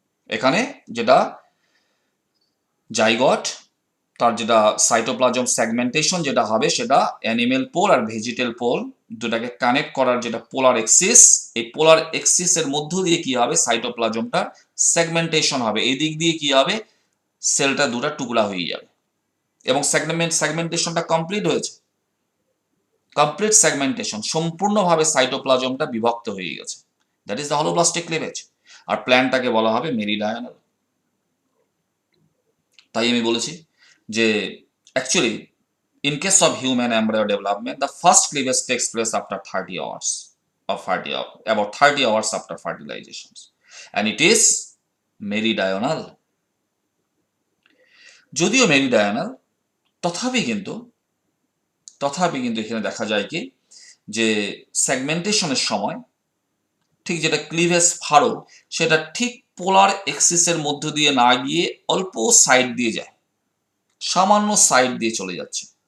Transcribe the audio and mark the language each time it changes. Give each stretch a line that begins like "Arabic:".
Bangla: এখানে যেটা জাইগট, তার যেটা সাইটোপ্লাজম সেগমেন্টেশন যেটা হবে সেটা অ্যানিমেল পোল আর ভেজিটেল পোল দুটাকে কানেক্ট করার যেটা পোলার এক্সিস, এই পোলার এক্সিসের মধ্য দিয়ে কি হবে, সাইটোপ্লাজমটার সেগমেন্টেশন হবে। এই দিক দিয়ে কি হবে, সেলটা দুটা টুকরা হয়ে যাবে এবং সেগমেন্টেশনটা কমপ্লিট হয়েছে। কমপ্লিট সেগমেন্টেশন, সম্পূর্ণভাবে সাইটোপ্লাজমটা বিভক্ত হয়ে গেছে,
English: That is the holoblastic cleavage.
Bangla: আর প্ল্যানটাকে বলা হবে মেরিডায়ানাল। তাই আমি বলেছি যে actually
English: in case of human embryo development, the first cleavage takes place after 30 hours about 30 hours after fertilization, and it is meridional.
Bangla: যদিও মেরিডায়ানাল, তথাপি কিন্তু এখানে দেখা যায় কি যে সেগমেন্টেশনের সময় ঠিক যেটা ক্লিভেজ ফারো সেটা ঠিক পোলার এক্সিসের মধ্য দিয়ে না গিয়ে অল্প সাইড দিয়ে যায়, সামান্য সাইড দিয়ে চলে যাচ্ছে।